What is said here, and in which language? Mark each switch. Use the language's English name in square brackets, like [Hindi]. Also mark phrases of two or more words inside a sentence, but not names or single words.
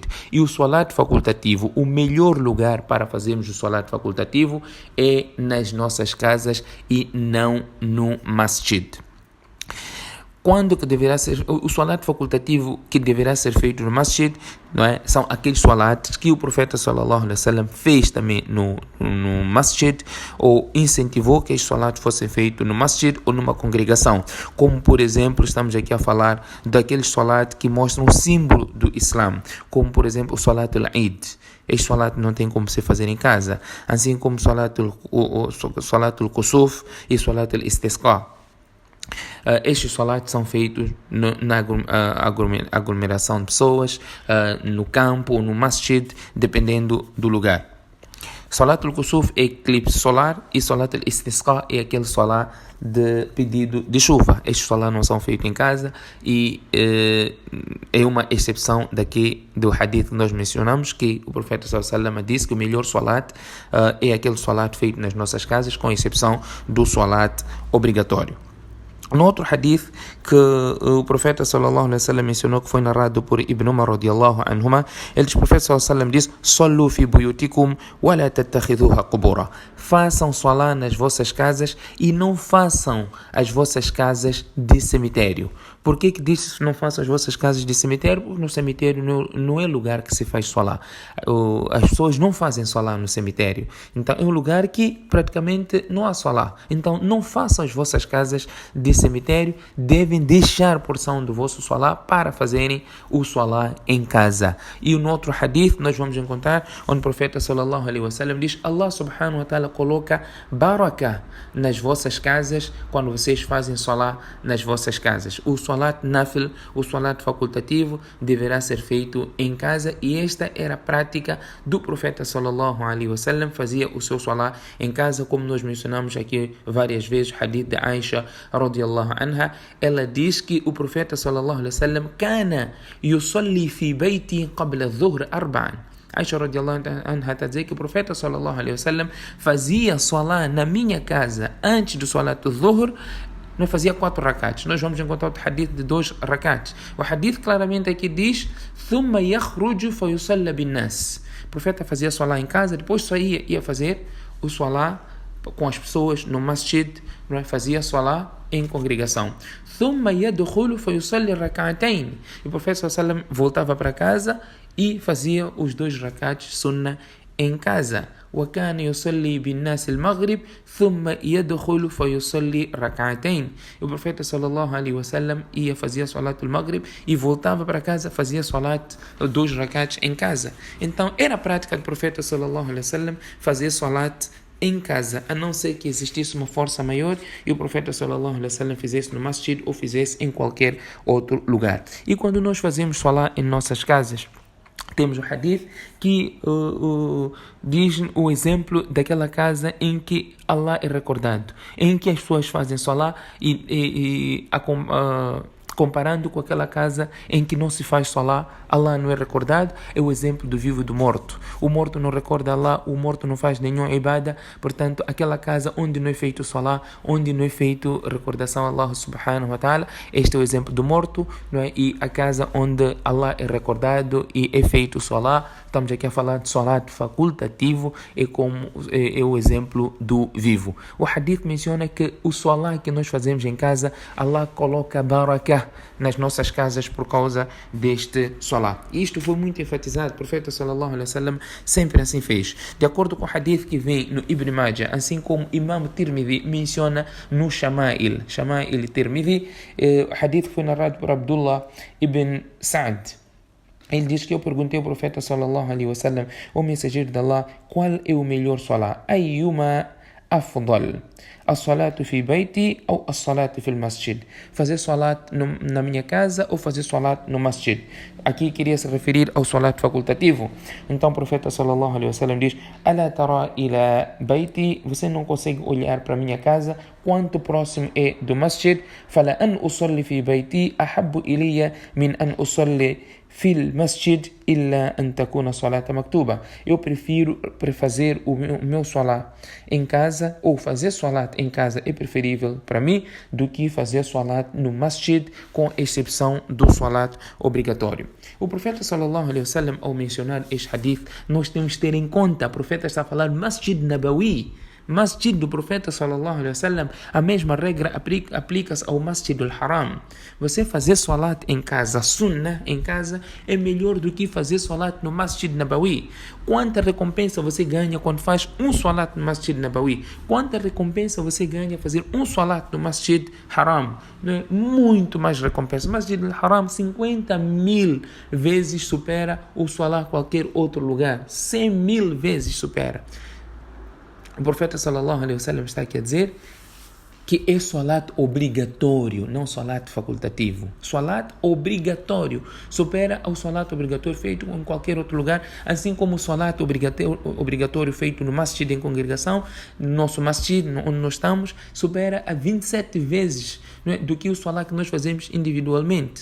[Portuguese] E o salat facultativo, o melhor lugar para fazermos o salat facultativo é nas nossas casas e não no masjid. Quando que deverá ser o salat facultativo que deverá ser feito no masjid, não é? São aqueles salats que o profeta [Arabic] صلى الله عليه وسلم [Portuguese] fez também no masjid, ou incentivou que estes salats fossem feitos no masjid ou numa congregação, como por exemplo estamos aqui a falar daqueles salats que mostram o símbolo do Islã, como por exemplo o [Arabic] صلاة العيد. [Portuguese] Este salat não tem como se fazer em casa, assim como o [Arabic] صلاة الكسوف [Portuguese] e o [Arabic] صلاة الاستسقاء. [Portuguese] Estes salats são feitos na aglomeração de pessoas, no campo ou no masjid, dependendo do lugar. [Arabic] صلاة الكسوف [Portuguese] é eclipse solar e [Arabic] صلاة الاستسقاء [Portuguese] é aquele solar de pedido de chuva. Estes solar não são feitos em casa e é uma exceção daqui do hadith que nós mencionamos, que o profeta [Arabic] صلى الله عليه وسلم [Portuguese] disse que o melhor salat é aquele salat feito nas nossas casas, com exceção do salat obrigatório. No outro hadith que o profeta [Arabic] صلى الله عليه وسلم [Portuguese] mencionou, que foi narrado por Ibn Umar [Arabic] رضي الله عنهما, [Portuguese] ele diz, o profeta [Arabic] صلى الله عليه وسلم diz: "صلوا في بيوتكم ولا تتخذوها قبورا." [Portuguese] Façam salat nas vossas casas e não façam as vossas casas de cemitério. Por que diz não façam as vossas casas de cemitério? Porque no cemitério não é lugar que se faz salat. As pessoas não fazem salat no cemitério. Então é um lugar que praticamente não há salat. Então não façam as vossas casas de cemitério, devem deixar porção do vosso salat para fazerem o salat em casa. E no outro hadith nós vamos encontrar onde o profeta [Arabic] صلى الله عليه وسلم [Portuguese] diz: Allah [Arabic] سبحانه وتعالى [Portuguese] coloca baraka nas vossas casas quando vocês fazem salat nas vossas casas. O salat nafil, o salat facultativo, deverá ser feito em casa, e esta era a prática do profeta [Arabic] صلى الله عليه وسلم. [Portuguese] Fazia o seu salat em casa, como nós mencionamos aqui várias vezes, hadith de Aisha [Arabic] رضي الله عنها. [Portuguese] Ela diz que o profeta [Arabic] صلى الله عليه وسلم كان يصلي في بيتي قبل الظهر أربعا. [Portuguese] Aisha [Arabic] رضي الله عنها [Portuguese] está a dizer que o profeta [Arabic] صلى الله عليه وسلم [Portuguese] fazia salat na minha casa antes do salat do-dhuhr. Não fazia 4 rakats. Nós vamos encontrar o hadith de 2 rakats. O hadith claramente aqui diz: [Arabic] ثُمَّ يَخْرُجُ فَيُصَلَّ بِالنَّاسِ. [Portuguese] O profeta fazia salat em casa, depois saía, ia fazer o salat com as pessoas no masjid, fazia salat em congregação. [Arabic] ثُمَّ يَدْخُلُ فَيُصَلِّ رَكَعَتَيْنِ. [Portuguese] E o profeta [Arabic] صلى الله عليه وسلم [Portuguese] voltava para casa e fazia os 2 rakats sunnah em casa. [Arabic] وكان يصلي بالناس المغرب ثم يدخل فيصلي ركعتين. [Portuguese] O profeta [Arabic] صلى الله عليه وسلم [Portuguese] ia fazia [Arabic] صلاة المغرب [Portuguese] e voltava para casa, fazia salat 2 rakats em casa. Então era a prática do profeta [Arabic] صلى الله عليه وسلم [Portuguese] fazer salat em casa, a não ser que existisse uma força maior e o profeta [Arabic] صلى الله عليه وسلم [Portuguese] fizesse no masjid ou fizesse em qualquer outro lugar. E quando nós fazemos salat em nossas casas, temos o hadith que diz o exemplo daquela casa em que Allah é recordado, em que as pessoas fazem salat comparando com aquela casa em que não se faz salat, Allah não é recordado. É o exemplo do vivo e do morto. O morto não recorda Allah, o morto não faz nenhuma ibada. Portanto, aquela casa onde não é feito salat, onde não é feito recordação a Allah [Arabic] سبحانه وتعالى, [Portuguese] este é o exemplo do morto, não é? E a casa onde Allah é recordado e é feito salat, estamos aqui a falar de salat facultativo, é o exemplo do vivo. O hadith menciona que o salat que nós fazemos em casa, Allah coloca barakah nas nossas casas por causa deste salat. E isto foi muito enfatizado. O profeta [Arabic] صلى الله عليه وسلم [Portuguese] sempre assim fez. De acordo com o hadith que vem no Ibn Majah, assim como Imam Tirmidhi menciona no Shama'il Tirmidhi, o hadith foi narrado por Abdullah ibn Sa'd. Ele diz que eu perguntei ao profeta [Arabic] صلى الله عليه وسلم, [Portuguese] o mensageiro de Allah, qual é o melhor salat? [Arabic] أيما أفضل، الصلاة في بيتي أو الصلاة في المسجد? [Portuguese] Fazer salat na minha casa ou fazer salat no masjid? Aqui queria se referir ao salat facultativo. Então o profeta [Arabic] صلى الله عليه وسلم diz: ألا ترى إلى بيتي, [Portuguese] você não consegue olhar para a minha casa, quanto próximo é do masjid? [Arabic] فلأن أصلي في بيتي أحب إلي من أن أصلي في المسجد إلا أن تكون صلاة مكتوبة. [Portuguese] Eu prefiro fazer o meu salat em casa, ou fazer salat em casa é preferível para mim do que fazer salat no masjid, com exceção do salat obrigatório. O profeta [Arabic] صلى الله عليه وسلم, [Portuguese] ao mencionar este hadith, nós temos que ter em conta, o profeta está a falar Masjid Nabawi, Masjid do profeta [Arabic] صلى الله عليه وسلم. [Portuguese] A mesma regra aplica-se ao Masjid al-Haram. Você fazer salat em casa, sunnah em casa, é melhor do que fazer salat no Masjid Nabawi. Quanta recompensa você ganha quando faz um salat no Masjid Nabawi? Quanta recompensa você ganha fazer um salat no Masjid Haram? Muito mais recompensa. Masjid al-Haram 50.000 vezes supera o salat qualquer outro lugar. 100.000 vezes supera. O profeta [Arabic] صلى الله عليه وسلم [Portuguese] está aqui a dizer que é salat obrigatório, não salat facultativo. Salat obrigatório supera o salat obrigatório feito em qualquer outro lugar, assim como o salat obrigatório feito no masjid em congregação, no nosso masjid, onde nós estamos, supera a 27 vezes, não é, do que o salat que nós fazemos individualmente.